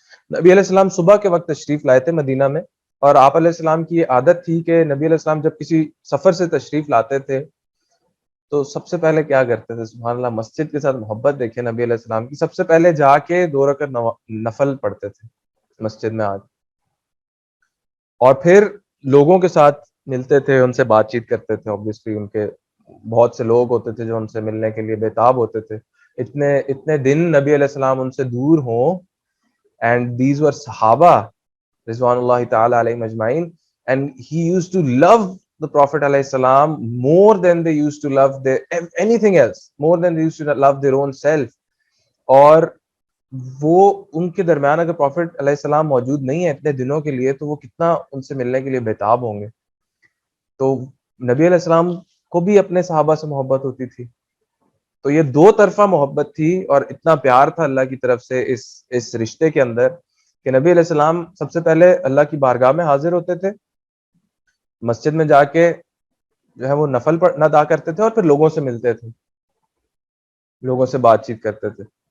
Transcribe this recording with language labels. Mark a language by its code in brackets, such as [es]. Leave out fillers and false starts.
[ur] نبی علیہ السلام صبح کے وقت تشریف لائے تھے مدینہ میں، اور آپ علیہ السلام کی یہ عادت تھی کہ نبی علیہ السلام جب کسی سفر سے تشریف لاتے تھے تو سب سے پہلے کیا کرتے تھے، سبحان اللہ، مسجد کے ساتھ محبت دیکھیں نبی علیہ السلام کی، سب سے پہلے جا کے 2 رکعت نفل پڑھتے تھے مسجد میں آج، اور پھر لوگوں کے ساتھ ملتے تھے، ان سے بات چیت کرتے تھے. obviously ان کے بہت سے لوگ ہوتے تھے جو ان سے ملنے کے لیے بےتاب ہوتے تھے. اتنے دن نبی علیہ السلام ان سے دور ہوں، [en] and these were [ur] صحابہ رضوان اللہ تعالی علیہم اجمعین. [en] and he used to love the Prophet alayhi salam more than they used to love anything else, more than they used to love their own self. [ur] اور وہ ان کے درمیان اگر پروفٹ علیہ السلام موجود نہیں ہے اتنے دنوں کے لیے تو وہ کتنا ان سے ملنے کے لیے بےتاب ہوں گے. تو نبی علیہ السلام کو بھی اپنے صحابہ سے محبت ہوتی تھی. تو یہ دو طرفہ محبت تھی اور اتنا پیار تھا اللہ کی طرف سے اس رشتے کے اندر کہ نبی علیہ السلام سب سے پہلے اللہ کی بارگاہ میں حاضر ہوتے تھے, مسجد میں جا کے جو ہے وہ نفل ادا کرتے تھے اور پھر لوگوں سے ملتے تھے, لوگوں سے بات چیت کرتے تھے.